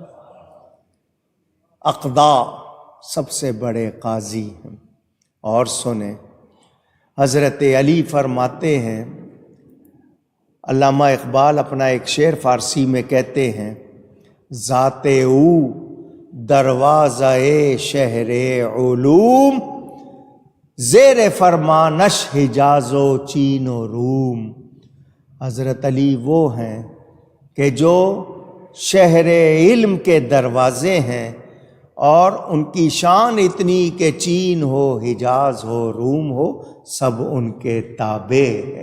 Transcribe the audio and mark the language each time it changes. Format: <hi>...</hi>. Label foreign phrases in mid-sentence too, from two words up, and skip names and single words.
<ur>اقدا سب سے بڑے قاضی ہیں۔ اور سنیں حضرت علی فرماتے ہیں، علامہ اقبال اپنا ایک شعر فارسی میں کہتے ہیں،</ur> <fa>ذات او دروازہ شہر علوم، زیر فرمانش حجاز و چین و روم۔</fa> <ur>حضرت علی وہ ہیں کہ جو شہر علم کے دروازے ہیں، اور ان کی شان اتنی کہ چین ہو، حجاز ہو، روم ہو، سب ان کے تابع ہے۔</ur>